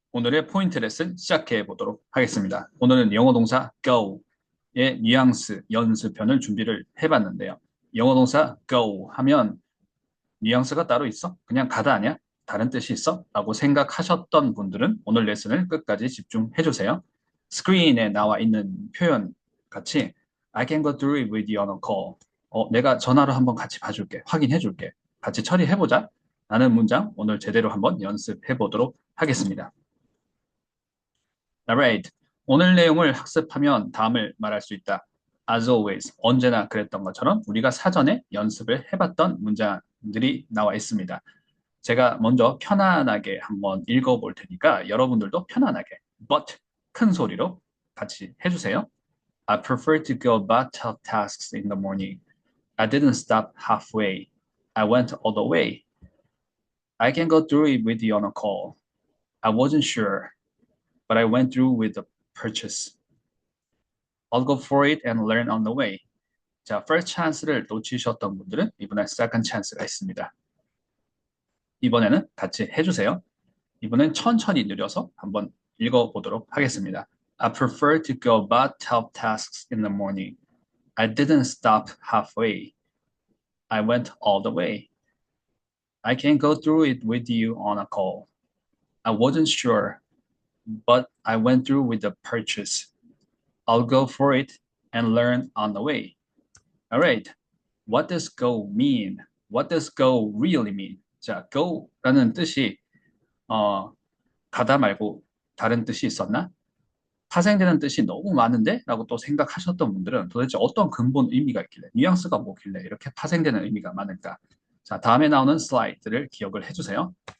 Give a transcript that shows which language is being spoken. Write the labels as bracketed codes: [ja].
[ko] 오늘의 포인트 레슨 시작해 보도록 하겠습니다. 오늘은 영어 동사 go의 뉘앙스 연습편을 준비를 해봤는데요. 영어 동사 go 하면 뉘앙스가 따로 있어? 그냥 가다 아니야? 다른 뜻이 있어? 라고 생각하셨던 분들은 오늘 레슨을 끝까지 집중해 주세요. 스크린에 나와 있는 표현 같이 [en] I can go through it with you on a call. [ko] 내가 전화로 한번 같이 봐줄게. 확인해 줄게. 같이 처리해보자. 라는 문장 오늘 제대로 한번 연습해 보도록 하겠습니다. [en] Alright. [ko] 오늘 내용을 학습하면 다음을 말할 수 있다. [en] As always, [ko] 언제나 그랬던 것처럼 우리가 사전에 연습을 해봤던 문장들이 나와 있습니다. 제가 먼저 편안하게 한번 읽어볼 테니까 여러분들도 편안하게, but 큰 소리로 같이 해주세요. [en] I prefer to go about tough tasks in the morning. I didn't stop halfway. I went all the way. I can go through it with you on a call. I wasn't sure, but I went through with the purchase. I'll go for it and learn on the way. [ko] 자, first chance를 놓치셨던 분들은 이번에 second chance가 있습니다. 이번에는 같이 해주세요. 이번엔 천천히 느려서 한번 읽어보도록 하겠습니다. [en] I prefer to go about tough tasks in the morning. I didn't stop halfway. I went all the way. I can go through it with you on a call. I wasn't sure, but I went through with the purchase. I'll go for it and learn on the way. All right. What does go mean? What does go really mean? [ko] 자, go라는 뜻이 가다 말고 다른 뜻이 있었나? 파생되는 뜻이 너무 많은데? 라고 또 생각하셨던 분들은 도대체 어떤 근본 의미가 있길래, 뉘앙스가 뭐길래 이렇게 파생되는 의미가 많을까? 자, 다음에 나오는 슬라이드를 기억을 해주세요.